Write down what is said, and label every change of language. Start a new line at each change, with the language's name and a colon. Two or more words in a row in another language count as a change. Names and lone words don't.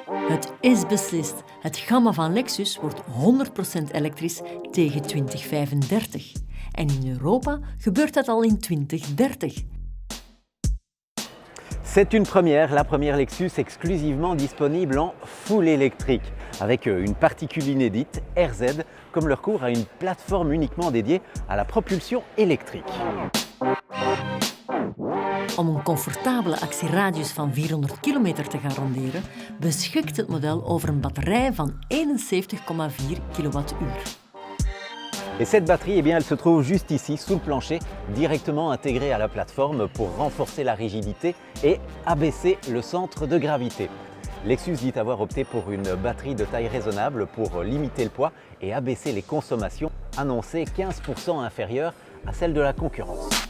Dutch: Het is beslist. Het gamma van Lexus wordt 100% elektrisch tegen 2035. En in Europa gebeurt dat al in 2030.
French: C'est une première, la première Lexus exclusivement disponible en full électrique, avec une particule inédite, RZ, comme leur cours à une plateforme uniquement dédiée à la propulsion électrique.
Dutch: Om een comfortabele actieradius van 400 kilometer te garanderen, beschikt het model over een batterij van 71,4 kWh.
French: Et cette batterie, eh bien, elle se trouve juste ici, sous le plancher, directement intégrée à la plateforme pour renforcer la rigidité et abaisser le centre de gravité. Lexus dit avoir opté pour une batterie de taille raisonnable pour limiter le poids et abaisser les consommations, annoncées 15% inférieures à celles de la concurrence.